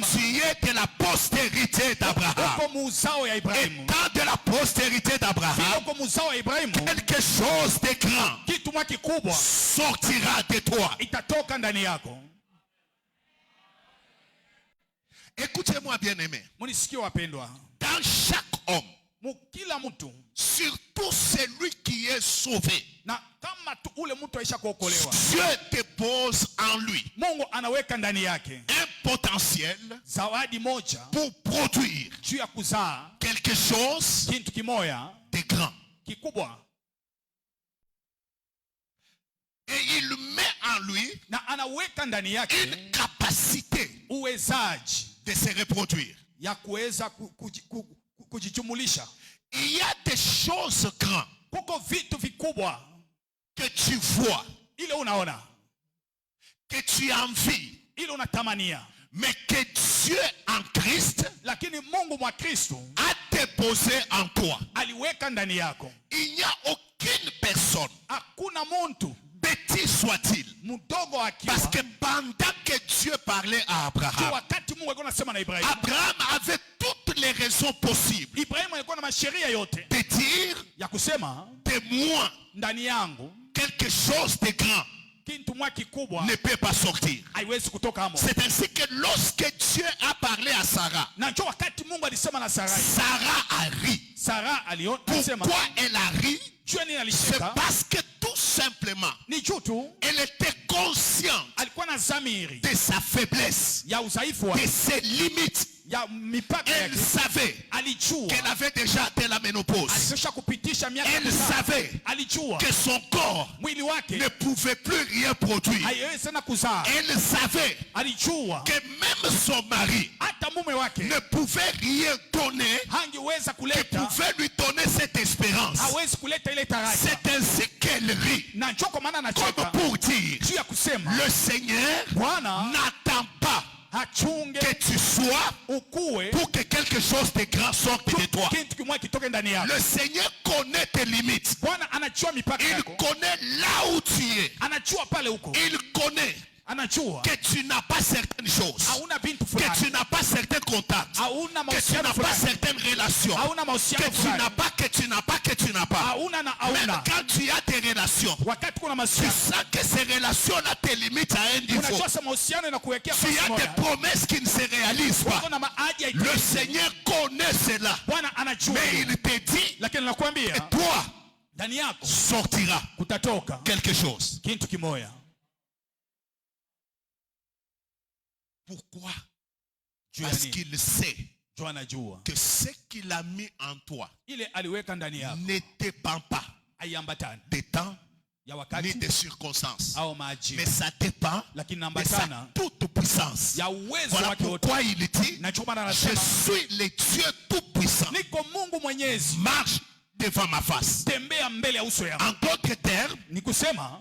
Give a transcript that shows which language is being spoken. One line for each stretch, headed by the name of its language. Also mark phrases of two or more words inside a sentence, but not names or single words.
French: tu es de la postérité d'Abraham.
Swahili: uko muzao ya Ibrahimu.
French: Étant de la postérité
Swahili: Vile
French: d'Abraham,
Swahili: uko muzao ya Ibrahimu,
French: quelque chose de grand
Swahili: kitu mwa kikubwa
French: sortira de toi.
Swahili: itatoka ndani yako.
French: Écoutez-moi bien aimé.
Swahili: Munisikie wapendwa,
French: Dans chaque homme,
Swahili: mukila mtu
French: surtout celui qui est sauvé,
Swahili: na kama tu ule mtu aisha kuokolewa,
French: Dieu dépose en lui
Swahili: Mungu anaweka ndani yake
French: un potentiel
Swahili: zawadi moja
French: pour produire
Swahili: juu ya kuzaa
French: quelque chose
Swahili: kitu kimoya
French: de grand.
Swahili: kikubwa,
French: Et il met en lui
Swahili: na anaweka ndani yake
French: une capacité
Swahili: uwezaji
French: de se reproduire.
Swahili: ya kuweza kujijumulisha.
French: Il y a des choses grandes
Swahili: Kuko vitu vikubwa
French: que tu vois,
Swahili: ile unaona,
French: que tu envies,
Swahili: ile unatamania,
French: mais que Dieu en Christ
Swahili: lakini Mungu mwa Kristo
French: a déposé en toi.
Swahili: aliweka ndani yako.
French: Il n'y a aucune personne,
Swahili: Hakuna muntu
French: petit soit-il,
Swahili: mdogo akiwa,
French: parce que pendant que Dieu parlait à
Swahili: tu
French: Abraham,
Swahili: wakati Mungu alikuwa anasema na Ibrahimu,
French: Abraham avait toute les raisons possibles
Swahili: Ibrahimu alikuwa na masheria yote
French: de dire
Swahili: ya kusema
French: de moi
Swahili: ndani yangu
French: quelque chose de grand
Swahili: kitu mwa kikubwa
French: ne peut pas sortir.
Swahili: haiwezi kutoka hamo.
French: C'est ainsi que lorsque Dieu a parlé à Sarah,
Swahili: Na njoo wakati Mungu alisema na Sarai,
French: Sarah a ri.
Swahili: Sara alisema
French: Pourquoi elle a ri?
Swahili: jua nini
French: C'est
Swahili: alicheka?
French: parce que tout simplement,
Swahili: Ni juu tu
French: elle était consciente
Swahili: alikuwa na zamiri
French: de sa faiblesse,
Swahili: ya udhaifu
French: de
Swahili: wake,
French: ses limites.
Swahili: ya mipaka
French: Elle
Swahili: yake.
French: savait
Swahili: Alijua
French: qu'elle avait déjà atteint la ménopause.
Swahili: alikwisha kupitisha miaka
French: Elle
Swahili: kadhaa.
French: savait
Swahili: Alijua
French: que son corps
Swahili: mwili wake
French: ne pouvait plus rien produire.
Swahili: haiwezi tena kuzaa.
French: Elle savait
Swahili: Alijua
French: que même son mari
Swahili: hata mume wake
French: ne pouvait rien donner
Swahili: hangeweza
French: qui
Swahili: kuleta,
French: pouvait lui donner cette espérance.
Swahili: hawezi kuleta ile taraja.
French: C'est ainsi qu'elle rit,
Swahili: Na njoo kwa maana
French: comme
Swahili: anacheka
French: pour dire,
Swahili: juu ya kusema
French: le Seigneur
Swahili: Bwana
French: n'attend pas
Swahili: hachunge
French: que tu sois
Swahili: ukue
French: pour que quelque chose de grand sorte de toi.
Swahili: kitu kimoja kitoke ndani yako.
French: Le Seigneur connaît tes limites.
Swahili: Bwana anajua mipaka
French: Il
Swahili: yako,
French: connaît là où tu es.
Swahili: anajua pale huko,
French: Il connaît
Swahili: anajua
French: que tu n'as pas certaines choses,
Swahili: hauna bintu
French: que
Swahili: fulani,
French: tu n'as pas certains contacts,
Swahili: hauna
French: que tu
Swahili: mahusiano
French: n'as pas
Swahili: fulani,
French: certaines relations,
Swahili: hauna
French: que
Swahili: mahusiano
French: tu
Swahili: fulani,
French: n'as pas, que tu n'as pas.
Swahili: hauna na
French: Même
Swahili: hauna.
French: quand tu as des relations,
Swahili: Wakati kuna
French: tu
Swahili: mahusiano,
French: sens que ces relations-là te limitent à un niveau.
Swahili: unajua sasa mahusiano inakuwekea
French: Tu
Swahili: fasi
French: as
Swahili: moja,
French: des promesses qui ne se réalisent pas.
Swahili: uko na maadi ya
French: Le Seigneur connaît cela.
Swahili: Bwana anajua,
French: Mais il te dit,
Swahili: lakini nakwambia
French: toi,
Swahili: ndani yako
French: sortira
Swahili: kutatoka
French: quelque chose.
Swahili: kitu kimoja.
French: Pourquoi?
Swahili: Juu ya
French: Parce
Swahili: nini?
French: qu'il sait
Swahili: Juu anajua
French: que ce qu'il a mis en toi
Swahili: ile aliweka ndani yako
French: ne dépend pas
Swahili: haiambatani
French: des temps
Swahili: ya ni wakati
French: des circonstances.
Swahili: au majira,
French: Mais ça dépend
Swahili: lakini
French: de sa
Swahili: naambatana
French: toute puissance.
Swahili: ya uwezo
French: Voilà
Swahili: wake wote.
French: pourquoi il dit,
Swahili: Na ndio maana
French: je
Swahili: anasema
French: suis le Dieu tout-puissant.
Swahili: niko Mungu Mwenyezi,
French: Marche devant ma face.
Swahili: tembea mbele ya uso yangu.
French: En d'autres termes,
Swahili: Ni kusema